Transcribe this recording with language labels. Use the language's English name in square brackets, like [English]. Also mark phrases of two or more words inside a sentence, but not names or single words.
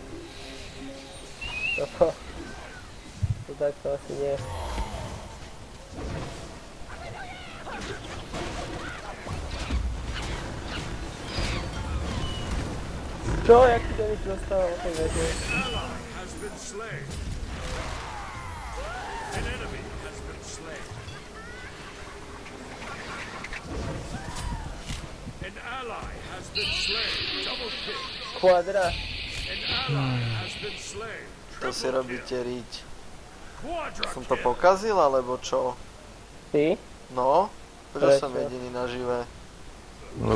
[Slovak] To tak to asi nie. Čo? Jak si to nič dostal? Okay, veď. [English] Ally has been slain. An enemy has been slain. An ally has been slain. Double kill. Kvadra. An ally has been slain. [Slovak] To si robíte riť. [English] Quadra [Slovak] Som to [English] kill. [Slovak] pokazil, alebo čo? Ty? No? Prečo som Prečo? jediný nažive?